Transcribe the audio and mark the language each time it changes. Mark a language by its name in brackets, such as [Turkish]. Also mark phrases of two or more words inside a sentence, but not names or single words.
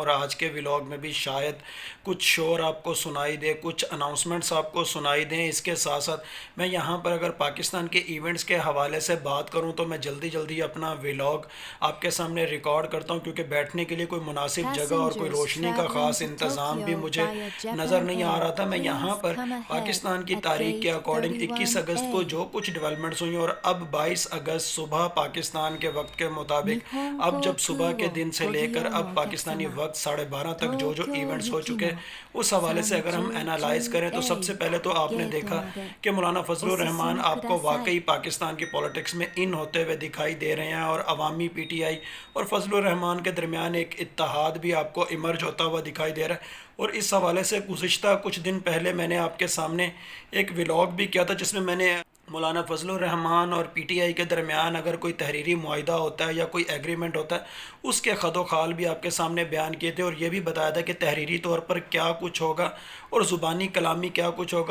[Urdu] اور آج کے ولاگ میں بھی شاید کچھ شور آپ کو سنائی دے، کچھ اناؤنسمنٹس آپ کو سنائی دیں. اس کے ساتھ ساتھ میں یہاں پر اگر پاکستان کے ایونٹس کے حوالے سے بات کروں تو میں جلدی جلدی اپنا ولاگ آپ کے سامنے ریکارڈ کرتا ہوں، کیونکہ بیٹھنے کے لیے کوئی مناسب جگہ اور کوئی [English] Passengers [Urdu] روشنی کا [English] traveling [Urdu] خاص [English] to [Urdu] انتظام بھی [English] Tokyo [Urdu] مجھے [English] via [Urdu] نظر [English] Japan [Urdu] نہیں آ [English] Air, [Urdu] رہا تھا۔ میں یہاں [English] please [Urdu] پر [English] come ahead [Urdu] پاکستان کی [English] at [Urdu] تاریخ کے [English] gate [Urdu] اکارڈنگ 21 اگست کو [English] 31A. [Urdu] جو کچھ ڈیولپمنٹس ہوئی اور اب 22 اگست صبح پاکستان کے وقت کے مطابق اب جب صبح [Japanese] 日本航空 [Urdu] کے [Japanese] を [Urdu] دن سے [Japanese] ご利 [Urdu] لے کر [Japanese] 用 [Urdu] اب [Japanese] のお客 [Urdu] پاکستانی [Japanese] 様、 [Urdu] وقت 12:30 تک جو [Japanese] 東京 [Urdu] ایونٹس ہو [Japanese] 行き [Urdu] چکے [Japanese] の [Urdu] اس حوالے سے اگر ہم اینالائز کریں تو سب سے [Japanese] 30A [Urdu] پہلے تو آپ نے [Japanese] ゲート [Urdu] دیکھا [Japanese] まで [Urdu] کہ مولانا [Japanese] お [Urdu] فضل الرحمان [Japanese] 進 [Urdu] رحمان [Japanese] みくだ [Urdu] آپ کو [Japanese] さい。 [Urdu] واقعی پاکستان کی پولیٹکس میں ان ہوتے ہوئے دکھائی دے رہے ہیں اور عوامی پی ٹی آئی اور فضل الرحمان کے درمیان ایک اتحاد بھی آپ کو امرج ہوتا ہوا دکھائی دے رہا ہے. اور اس حوالے سے گزشتہ کچھ دن پہلے میں نے آپ کے سامنے ایک ولاگ بھی کیا تھا، جس میں میں نے مولانا فضل الرحمان اور پی ٹی آئی کے درمیان اگر کوئی تحریری معاہدہ ہوتا ہے یا کوئی ایگریمنٹ ہوتا ہے اس کے خد و خال بھی آپ کے سامنے بیان کیے تھے اور یہ بھی بتایا تھا کہ تحریری طور پر کیا کچھ ہوگا اور زبانی کلامی کیا کچھ ہوگا.